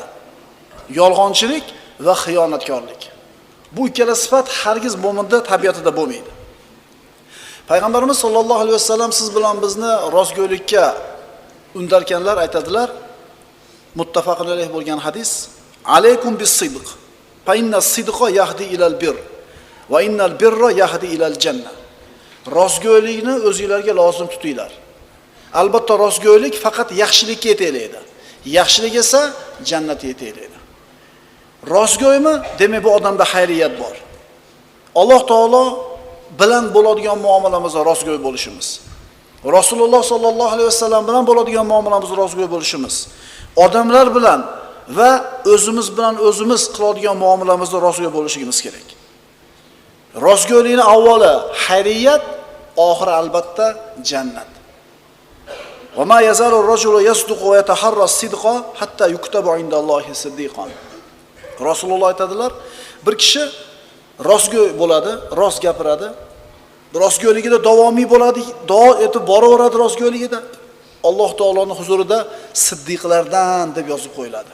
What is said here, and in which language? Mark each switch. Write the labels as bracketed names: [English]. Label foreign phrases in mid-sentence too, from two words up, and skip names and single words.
[Uzbek] Yolg'onchilik va xiyonatkorlik. Bu ikkala sifat hargiz mo'minda tabiatida bo'lmaydi." Payg'ambarimiz [Arabic] صلى الله عليه وسلم [Uzbek] siz bilan bizni rostgo'ylikka undarkanlar aytadilar. [Arabic] متفق عليه [Uzbek] bo'lgan hadis: [Arabic] "عليكم بالصدق فإن الصدق يهدي إلى البر وإن البر يهدي إلى الجنة." [Uzbek] Rostgo'ylikni o'zingizlarga lozim tutinglar. Albatta rostgo'ylik faqat yaxshilikka yetaklaydi. Yaxshilik esa jannatga yetaklaydi. Rostgo'ymi? Demak bu odamda xayriyat bor. Alloh taolo bilan bo'ladigan muomalamizda rostgo'y bo'lishimiz. Rasululloh [Arabic] صلى الله عليه وسلم [Uzbek] bilan bo'ladigan muomalamizda rostgo'y bo'lishimiz. Odamlar bilan va o'zimiz bilan o'zimiz qiladigan muomalamizda rostgo'y bo'lishimiz kerak. Rostgo'ylikning avvali xayriyat, oxiri albatta jannat. [Arabic] وما يزال الرجل يصدق ويتحرى الصدق حتى يكتب عند الله صديقا. [Uzbek] Rasululloh aytadilar, bir kishi rostgo'y bo'ladi, rost gapiradi. Rostgo'yligida davomiy bo'ladi, duo etib boraveradi rostgo'yligida. Alloh taoloning huzurida siddiqlardan deb yozib qo'yiladi.